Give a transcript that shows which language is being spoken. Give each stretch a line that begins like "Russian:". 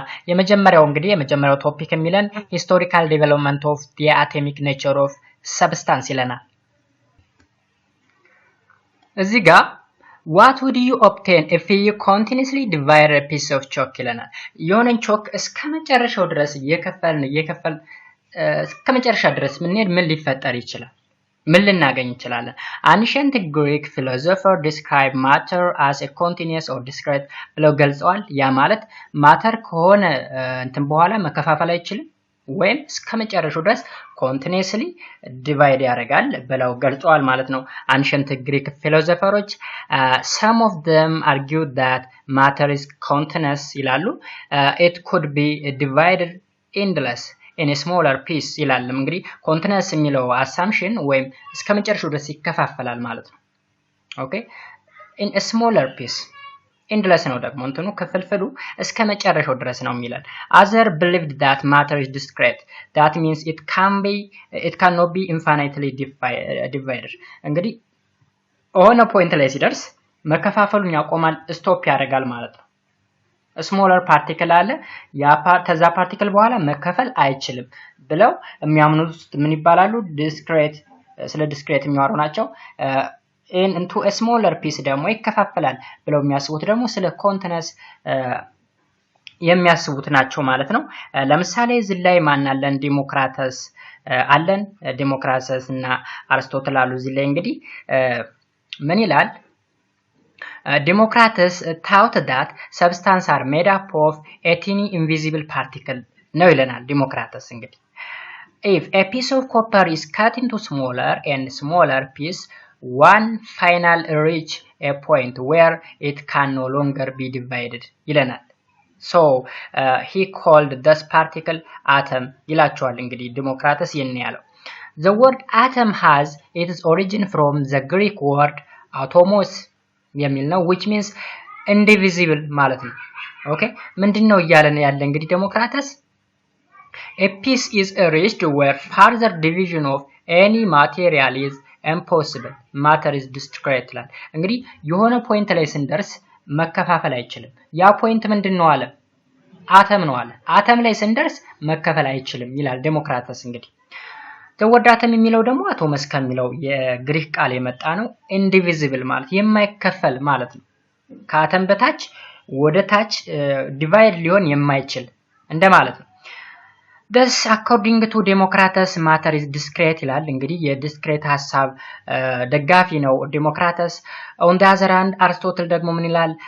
English: የመጀመሪያው ቶፒክ የሚለን historical development of the atomic nature of substance
Amharic: ይለናል። እዚህ ጋር
English: What would you obtain if you continuously divide a piece of chalk ይለናል። የሆነን ቾክ
Amharic: እስከመጨረሻው ድረስ እየከፈልን እስከመጨረሻ ድረስ ምን ሊፈጠር ይችላል? ምን ልናገኝ እንችላለን?
English: Ancient Greek philosopher describe matter as a continuous or discrete
Amharic: ብለው ገልጸዋል። ያ ማለት ማተር ከሆነ እንትን በኋላ መከፋፈል አይችልም ወይም እስከመጨረሻው ድረስ continuously divide ያደርጋል ብለው ገልጸዋል ማለት ነው።
English: Ancient Greek philosophers some of them argued that matter is continuous ይላሉ። It could be divided endless in a smaller piece ይላል።
Amharic: እንግዲህ continuous የሚለው
English: assumption
Amharic: ወይም እስከመጨረሻው ድረስ ይከፋፈላል ማለት ነው።
English: ኦኬ in a smaller piece endless ነው
Amharic: ደግሞ እንትኑ ክፍልፍሉ እስከመጨረሻው ድረስ ነው የሚላል።
English: Other believed that matter is discrete. That means it cannot be infinitely divided.
Amharic: እንግዲህ ኦን ፖይንት ላይ ሲደርስ መከፋፈሉን ያቆማል፣ ስቶፕ ያደርጋል ማለት ነው። ስሞለር ፓርቲክል አለ ከዛ ፓርቲክል በኋላ መከፈል አይችልም ብለው የሚያምኑት ምን ይባላሉ? ዲስክሬት ስለ ዲስክሬት የሚያወሩ ናቸው።
English: into a smaller piece
Amharic: ደግሞ ይከፋፈላል ብለው የሚያስቡት ደግሞ ስለ ኮንቲነስ የሚያስቡት ናቸው ማለት ነው። ለምሳሌ እዚህ ላይ ማን አለን? ዲሞክራተስ አለን። ዲሞክራተስ እና አርስቶትል አሉ። እዚህ ላይ እንግዲህ ምን ይላል?
English: Democritus thought that substance are made up of a tiny invisible particle
Amharic: ነው ይለናል
English: ዲሞክራተስ። እንግዲህ if a piece of copper is cut into smaller and smaller piece one final reach a point where it can no longer be divided ይለናል። so he called this particle atom
Amharic: ይላቸዋል እንግዲህ ዲሞክራተስ ያለው።
English: the word atom has its origin from the Greek word atomos የሚል ነው which means indivisible ማለት ነው። ኦኬ
Amharic: ምንድነው እያለን ያለ እንግዲህ
English: ዲሞክራተስ a piece is reached where further division of any material is impossible matter is discrete ይላል።
Amharic: እንግዲህ የሆነ ፖይንት ላይ ስንደርስ መከፋፈል አይችልም። ያ ፖይንት ምንድነው አለ? አተም ነው አለ። አተም ላይ ስንደርስ መከፈል አይችልም ይላል ዲሞክራተስ። እንግዲህ the አተም የሚለው ደግሞ አቶመስ ከሚለው የግሪክ ቃል የመጣ ነው። indivisible ማለት የማይከፈል ማለት ነው። ከአተም በታች ወደ ታች ዲቫይድ ሊሆን የማይችል እንደማለት ነው።
English: Thus according to Democritus matter is discrete
Amharic: ይላል። እንግዲህ የዲስክሬት ሐሳብ ደጋፊ ነው ዲሞክራተስ።
English: on the other hand
Amharic: አርስቶትል ደግሞ ምን ይላል?